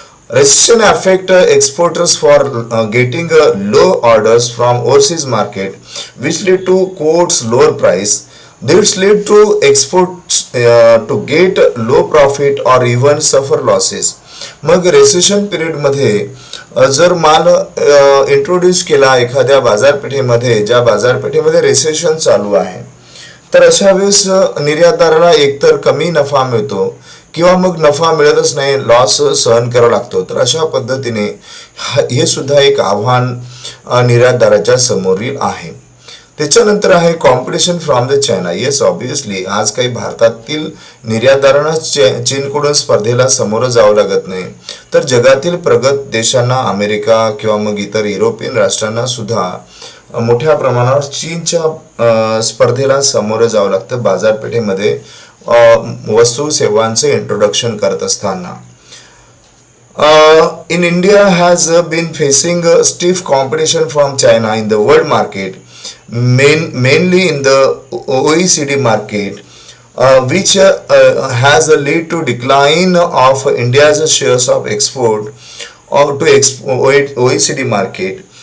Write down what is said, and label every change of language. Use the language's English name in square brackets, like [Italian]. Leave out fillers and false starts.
[English] Recession affect exporters for getting low orders from overseas market, which lead to quotes lower price. This lead to exports to get low profit or even suffer losses. [Marathi] मग recession period मध्ये जर माल introduce केला एखाद्या बाजारपेठेमध्ये ज्या बाजारपेठेमध्ये recession चालू आहे तर अशा वेळेस निर्यातदाराला एकतर कमी नफा मिळतो किंवा मग नफा मिळतच नाही, लॉस सहन करावा लागतो. तर अशा पद्धतीने हे सुद्धा एक आव्हान निर्यातदाराच्या समोरील आहे. त्याच्यानंतर आहे [English] Competition from the China. Yes, obviously [Marathi] आज काही भारतातील निर्यातदारांना चीनकडून स्पर्धेला सामोरं जावं लागत नाही, तर जगातील प्रगत देशांना, अमेरिका किंवा मग इतर युरोपियन राष्ट्रांना सुद्धा मोठ्या प्रमाणावर चीनच्या स्पर्धेला सामोरं जावं लागतं बाजारपेठेमध्ये वस्तू सेवांचे इंट्रोडक्शन करत असताना. [English] In India has been facing stiff competition from China in the world market, mainly in the OECD market, which has led to decline of India's shares of export to OECD market.